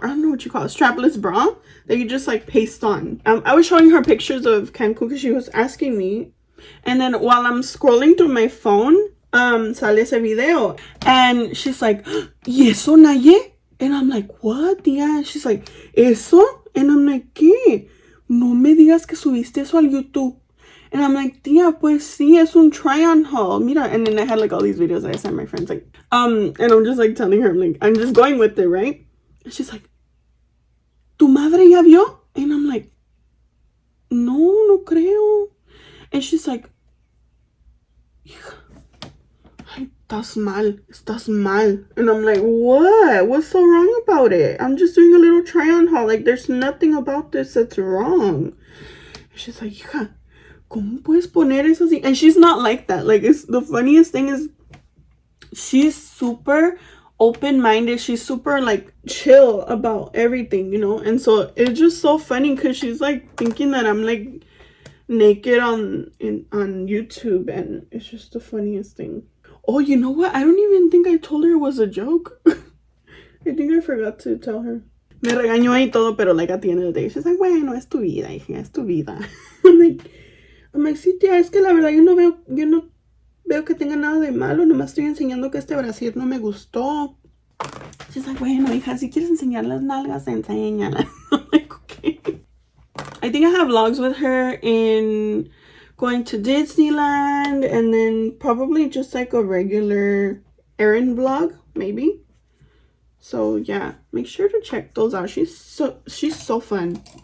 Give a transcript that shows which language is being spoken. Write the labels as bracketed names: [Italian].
[English] I don't know what you call it, strapless bra that you just like paste on. I was showing her pictures of Cancun because she was asking me, and then while I'm scrolling through my phone, [Spanish] sale ese video, [English] and she's like, [Spanish] "¿Y eso, Naye?" [English] And I'm like, "What, tía?" And she's like, "Eso?" And I'm like, ¿qué? [Spanish] No me digas que subiste eso al YouTube. [English] And I'm like, [Spanish] tía, pues sí, es un try-on haul. Mira. [English] And then I had like all these videos that I sent my friends, like, and I'm just like telling her, like, I'm just going with it, right? And she's like, [Spanish] ¿Tu madre ya vio? [English] And I'm like, [Spanish] no creo. [English] And she's like, [Spanish] hija, estás mal. [English] And I'm like, what? What's so wrong about it? I'm just doing a little try-on haul. Like, there's nothing about this that's wrong. And she's like, [Spanish] hija, ¿cómo puedes poner eso así? [English] And she's not like that. Like, it's the funniest thing is she's super open-minded. She's super like chill about everything, you know. And so it's just so funny because she's like thinking that I'm like naked on YouTube, and it's just the funniest thing. Oh, you know what? I don't even think I told her it was a joke. I think I forgot to tell her. [Spanish] Me regañó y todo, pero [English] like at the end of the day, she's like, [Spanish] bueno, es tu vida, hija, es tu vida. [English] I'm like, [Spanish] sí, tía, es que la verdad yo no veo que tenga nada de malo, nomás estoy enseñando que este brasier no me gustó. [English] She's like, [Spanish] bueno, hija, si quieres enseñar las nalgas, enséñalas. [English] I'm like, okay. I think I have vlogs with her in going to Disneyland, and then probably just like a regular errand vlog, maybe. So yeah, make sure to check those out. She's so fun.